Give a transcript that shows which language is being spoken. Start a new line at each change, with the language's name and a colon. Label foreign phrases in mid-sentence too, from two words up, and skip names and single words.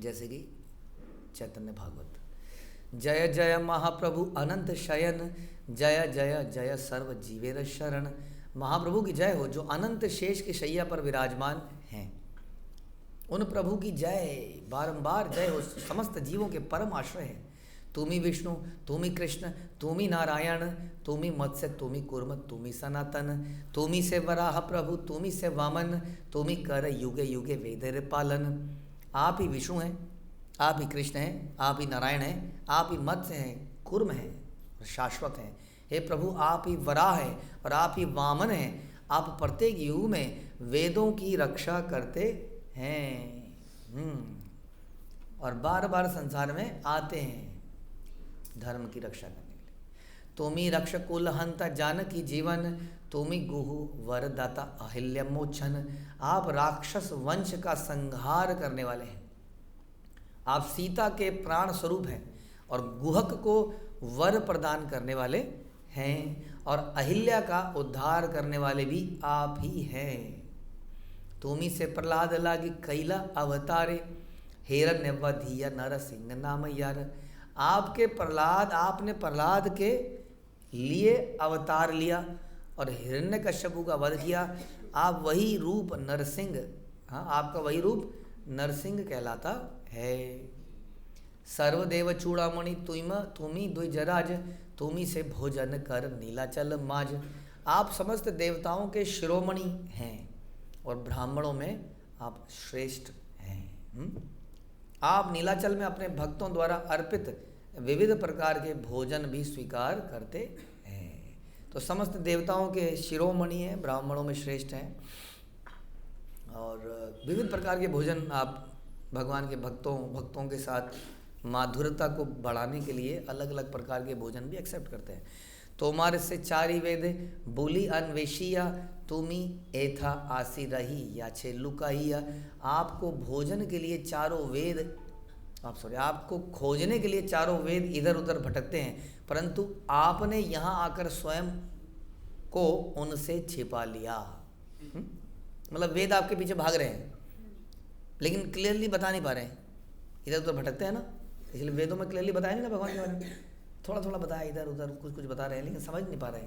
Hindi: जैसे कि चैतन्य भागवत।
Bangla: জয় জয় মহাপ্রভু অনন্ত শয়ন, জয় জয় জয় সর্ব জীবের শরণ।
Hindi: महाप्रभु की जय हो जो अनंत शेष की शैया पर विराजमान हैं। उन प्रभु की जय, बारंबार जय हो समस्त जीवों के परम आश्रय है।
Bangla: তুমি বিষ্ণু, তুমি কৃষ্ণ, তুমি নারায়ণ, তুমি মৎস্য, তুমি কূর্ম, তুমি সনাতন, তুমি সে বরাহ প্রভু, তুমি সে বামন, তুমি কর যুগে যুগে বেদের পালন।
Hindi: आप ही विष्णु हैं, आप ही कृष्ण हैं, आप ही नारायण हैं, आप ही मत्स्य हैं, कूर्म हैं और शाश्वत हैं। हे प्रभु आप ही वराह हैं और आप ही वामन हैं। आप प्रत्येक युग में वेदों की रक्षा करते हैं और बार बार संसार में आते हैं धर्म की रक्षा करने के लिए।
Bangla: তুমি রক্ষক কুল হন্তা জানকী জীবন, তুমি গুহু বরদাতা অহিল্যা মোচন।
Hindi: आप राक्षस वंश का संहार करने वाले हैं। आप सीता के प्राण स्वरूप हैं और गुहक को वर प्रदान करने वाले हैं और अहिल्या का उद्धार करने वाले भी आप ही हैं।
Bangla: তুমি সে প্রহলাদ লাগি কৈলা অবতারে, হিরণ্যবধিয়া নরসিংহ নাম যার।
Hindi: आपके प्रहलाद, आपने प्रहलाद के लिए अवतार लिया और हिरण्यकश्यपु का वध किया। आप वही रूप नरसिंह, हाँ आपका वही रूप नरसिंह कहलाता है।
Bangla: সর্বদেব চূড়ামণি তুমি দ্বিজরাজ, তুমি সে ভোজন কর নীলাচল মাঝ।
Hindi: आप समस्त देवताओं के शिरोमणि हैं और ब्राह्मणों में आप श्रेष्ठ हैं। आप नीलाचल में अपने भक्तों द्वारा अर्पित विविध प्रकार के भोजन भी स्वीकार करते हैं। तो समस्त देवताओं के शिरोमणि हैं, ब्राह्मणों में श्रेष्ठ हैं और विविध प्रकार के भोजन आप भगवान के भक्तों के साथ माधुर्यता को बढ़ाने के लिए अलग अलग प्रकार के भोजन भी एक्सेप्ट करते हैं।
Bangla: তোমার সে চারি বেদ বোলি অন্বেষিয়া, তুমি এথা আসি রহিয়াছ লুকাইয়া।
Hindi: आपको भोजन के लिए चारों वेद आपको खोजने के लिए चारों वेद इधर उधर भटकते हैं, परंतु आपने यहाँ आकर स्वयं को उनसे छिपा लिया। मतलब वेद आपके पीछे भाग रहे हैं लेकिन क्लियरली बता नहीं पा रहे हैं, इधर उधर भटकते हैं ना, इसलिए वेदों में क्लियरली बताया नहीं ना भगवान के बारे में, थोड़ा थोड़ा बताया, इधर उधर कुछ कुछ बता रहे हैं लेकिन समझ नहीं पा रहे हैं।